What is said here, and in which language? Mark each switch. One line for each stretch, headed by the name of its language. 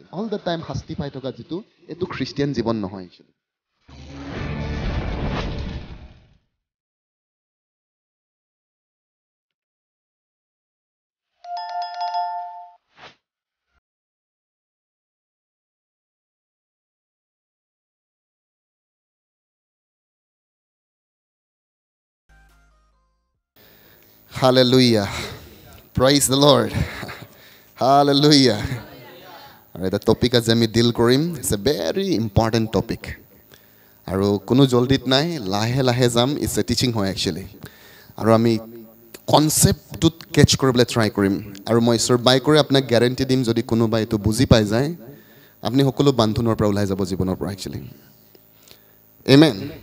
English: all the time
Assamese: শাস্তি পাই থকা যিটো এইটো খ্ৰীষ্টিয়ান জীৱন নহয় Hallelujah.
English: Praise the Lord. Hallelujah. Alright, the topic as
Assamese: আমি
English: deal
Assamese: কৰিম
English: it's a very important topic.
Assamese: আৰু কোনো জলদিত নাই লাহে লাহে যাম
English: it's a teaching
Assamese: হয় actually. আৰু আমি কনসেপ্টটো কেচ কৰিবলৈ ট্ৰাই কৰিম আৰু মই ঈশ্বৰ বাই কৰি আপোনাক গ্যাৰান্টি দিম যদি কোনোবা এটো বুজি পাই যায় আপুনি সকলো বান্ধোনৰ পৰা ওলাই যাব জীৱনৰ পৰা actually. Amen.